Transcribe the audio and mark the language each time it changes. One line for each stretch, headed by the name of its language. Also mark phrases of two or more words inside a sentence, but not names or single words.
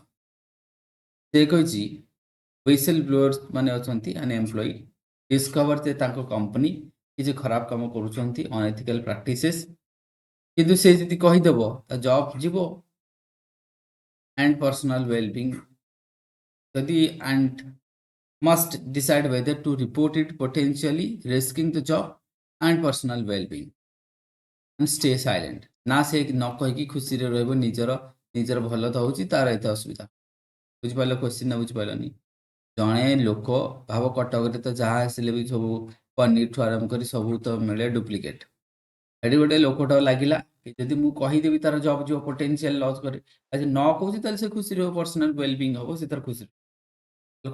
Odia: ସେ କହିଛି
English: whistle blowers
Odia: ମାନେ ଅଛନ୍ତି ଅନଏମ୍ପ୍ଲଏଡ୍, ଡିସ୍କଭର ଯେ ତାଙ୍କ କମ୍ପାନୀ କିଛି ଖରାପ କାମ କରୁଛନ୍ତି,
English: unethical practices,
Odia: କିନ୍ତୁ ସେ ଯଦି କହିଦେବ ତା ଜବ୍ ଯିବ।
English: and personal wellbeing ଯଦି ଆଣ୍ଡ must decide whether to report it, potentially risking the job and personal well-being and stay silent।
Odia: ନା ସେ ନ କହିକି ଖୁସିରେ ରହିବ, ନିଜର ଭଲ ତ ହେଉଛି, ତାର ଏତେ ଅସୁବିଧା। ବୁଝିପାରିଲ କ୍ୱେଶ୍ଚିନ୍ ନା ବୁଝିପାରିଲନି? ଜଣେ ଲୋକ ଭାବ କଟକରେ ତ ଯାହା ଆସିଲେ ବି ସବୁ ପନିରଠୁ ଆରମ୍ଭ କରି ସବୁ ତ ମିଳେ ଡୁପ୍ଲିକେଟ୍। ଏଠି ଗୋଟେ ଲୋକଟା ଲାଗିଲା କି ଯଦି ମୁଁ କହିଦେବି ତାର ଜବ୍ ଯିବ,
English: potential loss
Odia: କରେ, ଆଜି ନ କହୁଛି ତାହେଲେ ସେ ଖୁସି ରହିବ,
English: personal wellbeing
Odia: ହବ, ସେ ତାର ଖୁସି ରହିବ।